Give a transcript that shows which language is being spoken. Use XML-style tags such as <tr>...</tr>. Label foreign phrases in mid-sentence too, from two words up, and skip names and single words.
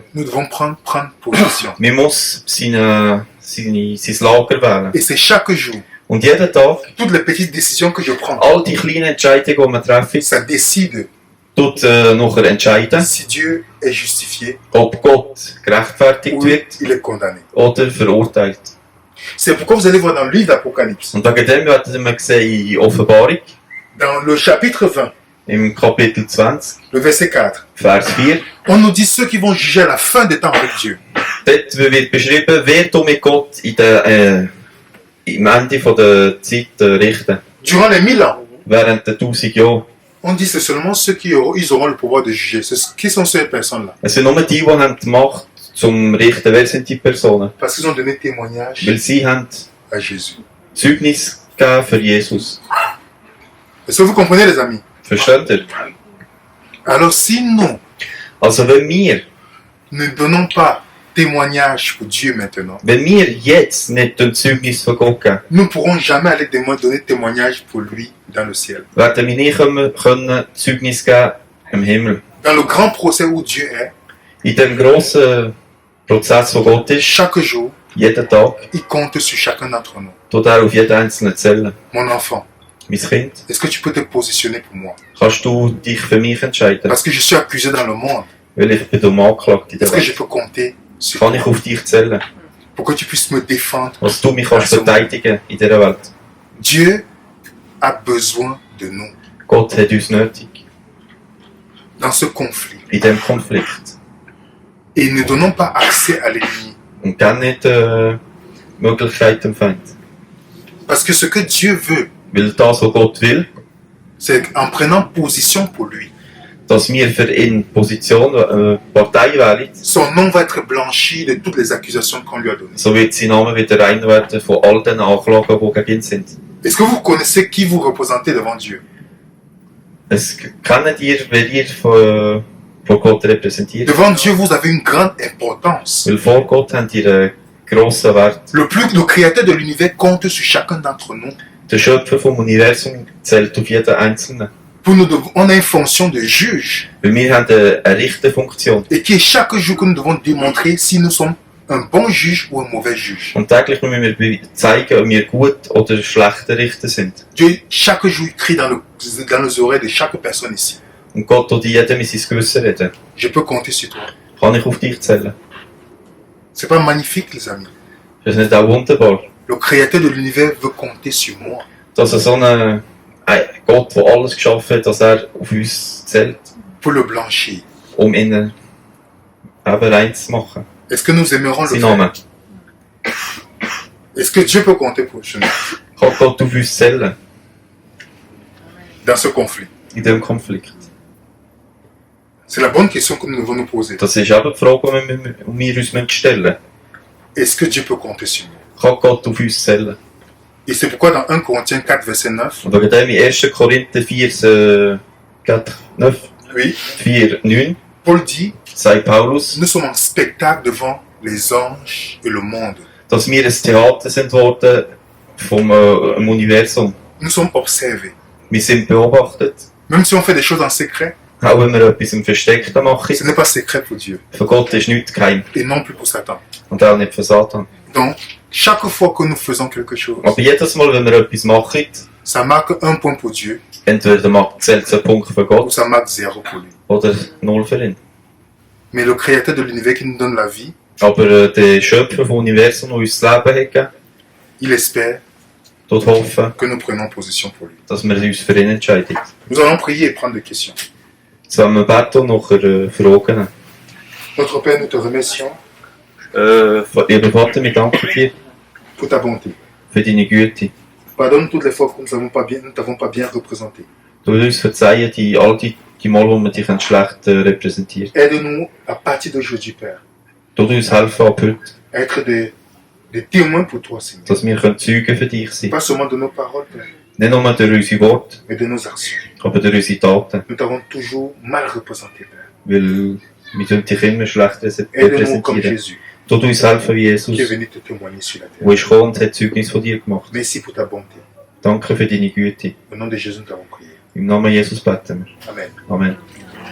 <fr>Nous devons prendre position.</fr> <de>Man muss sein Lager wählen.</de> <fr>Et c'est chaque jour,</fr> <de>Und jeden Tag,</de> <fr>toutes les petites décisions que je prends,</fr> <de>all die kleinen Entscheidungen, die man trifft,</de> <fr>ça décide</fr> <de>tut nachher entscheiden,</de> <fr>si Dieu est justifié</fr> <de>ob Gott gerechtfertigt</de> <fr>ou</fr> <de>wird</de> <fr>il est condamné.</fr> <de>oder verurteilt.</de> <fr>C'est pourquoi vous allez voir dans le livre d'Apocalypse,</fr> <de>Und wegen dem werden wir sehen in Offenbarung,</de> <fr>dans le chapitre 20,</fr> <de>im Kapitel 20,</de> <fr>le verset 4,</fr> <de>Vers 4,</de> <fr>on nous dit ceux qui vont juger à la fin des temps avec Dieu.</fr> <de>dort wird beschrieben, wer du mit Gott im Ende von der Zeit richten.</de> <fr>Durant les 1000 ans,</fr> <de>Während der 1000 Jahre.</de> <fr>on dit c'est seulement ceux qui auront le pouvoir de juger. Qui sont ces personnes-là?</fr> <de>Es sind nur die haben die Macht zum Richten. Wer sind die Personen?</de> <fr>Parce qu'ils ont donné témoignage</fr> <de>Weil sie haben</de> <fr>à Jésus.</fr> <de>Zeugnis gegeben für Jesus.</de> <fr>Est-ce que vous comprenez, les amis?</fr> <de>Versteht ihr?</de> <fr>Alors si nous</fr> <de>Also wenn wir</de> <fr>ne donnons pas témoignage pour Dieu maintenant,</fr> <de>Wenn wir jetzt nicht ein Zeugnis von Gott geben,</de> <fr>nous ne pourrons jamais aller donner témoignage pour lui dans le ciel.</fr> <de>werden wir nicht können Zeugnis geben im Himmel.</de> <fr>Dans le grand procès où Dieu est,</fr> <de>In dem grossen Prozess, wo Gott ist,</de> <fr>chaque jour,</fr> <de>jeden Tag,</de> <fr>il compte sur chacun d'entre nous.</fr> <de>tut er auf jeden einzelnen zählen.</de> <fr>Mon enfant,</fr> <de>Mein Kind,</de> <fr>est-ce que tu peux te positionner pour moi?</fr> <de>kannst du dich für mich entscheiden?</de> <fr>Parce que je suis accusé dans le monde.</fr> <de>Weil ich bin um angeklagt in der</de> <fr>Est-ce que je</fr> <de>Welt.</de> <fr>peux compter sur</fr> <de>Kann</de> <fr>toi</fr> <de>ich auf dich zählen?</de> <fr>pour que tu puisses me défendre?</fr> <de>Was du mich kannst verteidigen in dieser Welt?</de> <fr>Dieu a besoin de nous</fr> <de>Gott hat uns nötig.</de> <fr>dans ce conflit.</fr> <de>In diesem Konflikt.</de> <fr>Et ne donnons pas accès à l'ennemi.</fr> <de>Und dann nicht Möglichkeit dem Feind.</de> <fr>Parce que ce que Dieu veut,</fr> <de>Weil das, was Gott will,</de> <fr>c'est en prenant position pour lui,</fr> <de>dass wir für ihn Position, Partei wählen,</de> <fr>son nom va être blanchi de toutes les accusations qu'on lui a données.</fr> <de>so wird sein Name wieder rein werden von all den Anklagen, die gegen ihn sind.</de> <fr>Est-ce que vous connaissez qui vous représentez devant Dieu?</fr> <de>Kennt ihr, wer ihr vor Gott repräsentiert?</de> <fr>Devant Dieu, vous avez une grande importance.</fr> <de>Weil vor Gott habt ihr einen grossen Wert.</de> <fr>Le créateur de l'univers compte sur chacun d'entre nous.</fr> <de>Der Schöpfer vom Universum zählt auf jeden Einzelnen.</de> <fr>On a une fonction de juge.</fr> <de>Weil wir haben eine Richterfunktion.</de> <fr>Et qui est chaque jour que nous devons démontrer si nous sommes un bon juge ou un mauvais juge.</fr> <de>Und täglich müssen wir zeigen, ob wir gut oder schlechte Richter sind.</de> <fr>Dieu, chaque jour, il crie dans les oreilles de chaque personne ici.</fr> <de>Und Gott tut jedem in sein Gewissen reden.</de> <fr>Je peux compter sur toi.</fr> <de>Kann ich auf dich zählen?</de> <fr>C'est pas magnifique, les amis?</fr> <de>Ist das nicht auch wunderbar?</de> <fr>Le créateur de l'univers veut compter sur moi.</fr> <de>Dass so ein Gott, der alles geschaffen hat, dass er auf uns zählt,</de> <fr>Pour le blanchir.</fr> <de>ihn eben rein zu machen.</de> <fr>Est-ce que nous aimerons le</fr> <de>Sein</de> <fr>faire?</fr> <de>Name.</de> <fr>Est-ce que Dieu peut compter pour nous</fr> <de>Kann Gott auf uns zählen</de> <fr>dans ce conflit?</fr> <de>in diesem Konflikt?</de> <fr>C'est la bonne question que nous devons nous poser.</fr> <de>Das ist eben die Frage, die wir uns stellen müssen.</de> <fr>Est-ce que Dieu peut compter sur nous?</fr> <de>Kann Gott auf uns zählen?</de> <fr>Et c'est pourquoi dans 1 Corinthiens 4, verset 9,</fr> <de>Und wegen dem in 1. Korinther 4, 9</de> <fr>Paul dit,</fr> <de>sagt Paulus,</de> <fr>nous sommes en spectacle devant les anges et le monde.</fr> <de>dass wir ein Theater sind worden vom Universum.</de> <fr>Nous sommes observés.</fr> <de>Wir sind beobachtet.</de> <fr>Même si on fait des choses en secret,</fr> <de>Auch wenn wir etwas im Versteckten machen.</de> <fr>ce n'est pas secret pour Dieu.</fr> <de>Für Gott ist nichts geheim.</de> <fr>Et non plus pour Satan.</fr> <de>Und auch nicht für Satan.</de> <fr>Donc, chaque fois que nous faisons quelque chose,</fr> <de>Aber jedes Mal, wenn wir etwas machen,</de> <fr>ça marque un point pour Dieu</fr> <de>entweder zählt es ein Punkt für</de> <fr>ou</fr> <de>Gott</de> <fr>ça marque 0 pour lui.</fr> <de>oder 0 für ihn.</de> <fr>Mais le créateur de l'univers qui nous donne la vie,</fr> <de>Aber der Schöpfer vom Universum, der uns das Leben hat gegeben,</de> <fr>il espère</fr> <de>dort hoffen,</de> <fr>que nous prenons position pour lui.</fr> <de>dass wir uns für ihn entscheiden.</de> <fr>Nous allons prier et prendre des questions.</fr> <de>Jetzt wollen wir beten und nachher Fragen.</de> <fr>Notre Père, nous te remercions</fr> <de>Lieber Vater, wir danken dir</de> <fr>pour ta bonté.</fr> <de>für deine Güte.</de> <fr>Pardonne toutes les fois que nous t'avons pas bien représenté.</fr> <de>Du willst uns verzeihen, all die Mal, wo wir dich schlecht repräsentiert.</de> <fr>Aide-nous à partir d'aujourd'hui, Père,</fr> <de>Du uns helfen ab heute,</de> <fr>à être des témoins pour toi, Seigneur.</fr> <de>dass wir Zeugen für dich sein</de> <fr>Pas seulement de nos paroles, Père,</fr> <de>können. Nicht nur durch unsere Worte,</de> <fr>mais de nos actions.</fr> <de>aber durch unsere Taten.</de> <fr>Nous t'avons toujours mal représenté, Père.</fr> <de>Weil wir dich immer schlecht</de> <fr>Aide-nous comme</fr> <de>repräsentieren.</de> <fr>Jésus,</fr> <de>Du uns helfen wie Jesus,</de> <fr>qui est venu te témoigner sur la</fr> <de>wo</de> <fr>terre.</fr> <de>ist gekommen und hat Zeugnis von dir gemacht.</de> <fr>Merci pour ta bonté.</fr> <de>Danke für deine Güte.</de> <fr>Au nom de Jésus, nous t'avons prié.</fr> <de>Im Namen Jesus beten wir.</de> <fr>Amen.</fr> <de>Amen.</de>